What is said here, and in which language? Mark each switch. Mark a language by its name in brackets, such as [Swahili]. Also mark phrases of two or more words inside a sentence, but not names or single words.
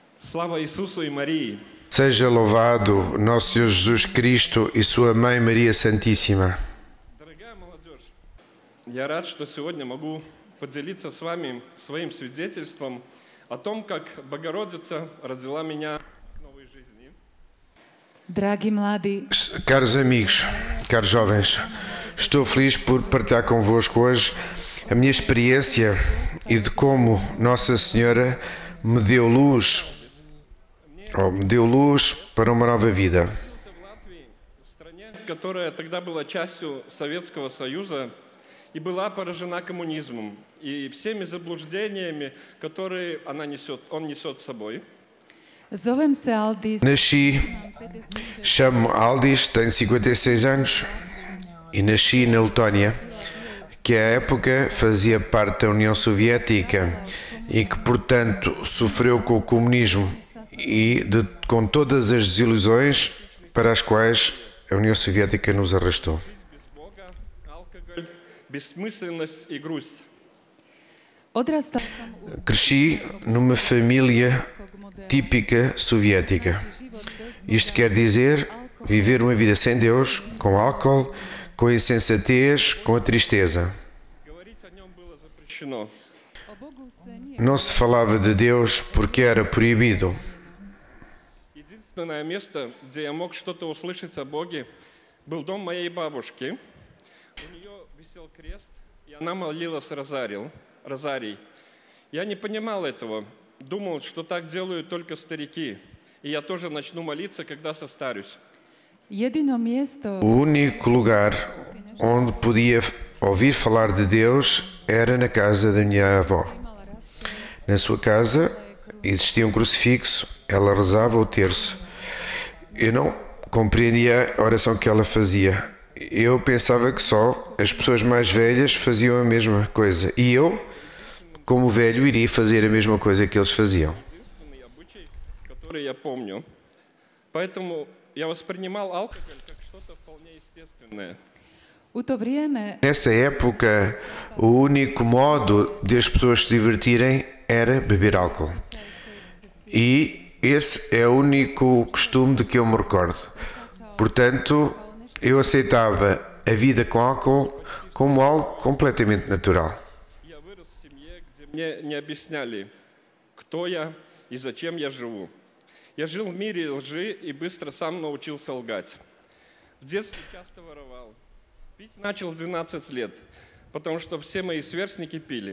[Russian] Слава Иисусу и Марии! [Portuguese] Seja louvado nosso Senhor Jesus Cristo e sua Mãe Maria Santíssima. [Russian] Дорогая молодежь, я рад, что сегодня могу поделиться с вами своим свидетельством о том, как Богородица родила меня к новой жизни. [Croatian] Dragi mladi, [Portuguese] Caros amigos, caros jovens, estou feliz por partilhar convosco hoje a minha experiência e de como Nossa Senhora me deu luz para uma nova vida. [Russian] Родился в Латвии, в стране, которая тогда была частью Советского Союза и была поражена коммунизмом и всеми заблуждениями, которые он несет с собой. [Croatian] zovem se Aldis, [Portuguese] Nasci, chamo-me Aldis, tenho 56 anos e nasci na Letónia, que à época fazia parte da União Soviética e que, portanto, sofreu com o comunismo e com todas as desilusões para as quais a União Soviética nos arrastou. [Russian] Без Бога, алкоголь, бессмысленность и грусть. [Croatian] odrastao sam u [Portuguese] Cresci numa família típica soviética. [Croatian] život bez [Portuguese] Isto quer dizer viver uma vida sem Deus, com álcool, com a insensatez, com a tristeza. [Russian] Говорить о нем было запрещено. [Croatian] o Bogu se nije [Portuguese] Não se falava de Deus porque era proibido. [Russian] Единственное место, где я мог что-то услышать о Боге, был дом моей бабушки. У нее висел крест, и она молилась розарий. Я не понимал этого. Думал, что так делают только старики. И я тоже начну молиться, когда состарюсь. [Croatian] jedino mjesto [Portuguese] O único lugar onde podia ouvir falar de Deus era na casa da minha avó. [Croatian] imala raspon [Portuguese] Na sua casa existia um crucifixo, ela rezava o terço. Eu não compreendia a oração que ela fazia. Eu pensava que só as pessoas mais velhas faziam a mesma coisa. E eu, como velho, iria fazer a mesma coisa que eles faziam. [Russian] Единственный обычай, который я помню. Поэтому я воспринимал алкоголь как что-то вполне естественное. [Croatian] u to vrijeme [Portuguese] Nessa época, o único modo de as pessoas se divertirem era beber álcool. E esse é o único costume de que eu me recordo. Portanto, eu aceitava a vida com álcool como algo completamente natural. [Russian] Я вырос в семье, где мне не объясняли, кто я и зачем я живу. Я жил в мире лжи и быстро сам научился лгать. В детстве часто воровал. Пить начал в 12 лет, потому что все мои сверстники пили.